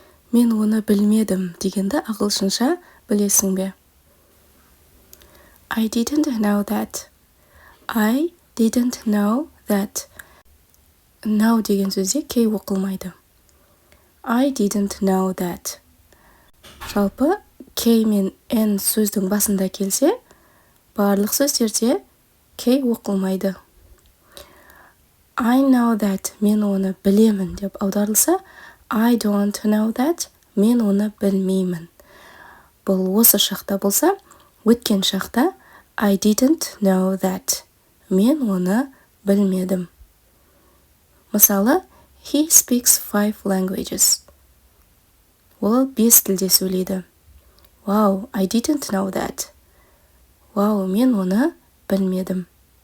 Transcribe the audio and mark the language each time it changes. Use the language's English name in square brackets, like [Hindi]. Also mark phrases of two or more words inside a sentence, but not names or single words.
[Kazakh] Мен оны білмедім дегенді ағылшынша білесің бе? [English] I didn't know that. I didn't know that. [Kazakh] Know деген сөзде кей оқылмайды. [English] I didn't know that. [Kazakh] Жалпы, кей мен n сөздің басында келсе, барлық сөздерде кей оқылмайды. [English] I know that. [Kazakh] Мен оны білемін деп аударылса, [English] I don't know that. [Kazakh] Мен оны білмеймін. Бұл осы шақта болса, өткен шақта [English] I didn't know that. [Kazakh] Мен оны білмедім. Мысалы, [English] he speaks 5 languages. [Kazakh] Ол 5 тілде сөйлейді. [English] Wow, I didn't know that. [Kazakh] Wow, мен оны білмедім.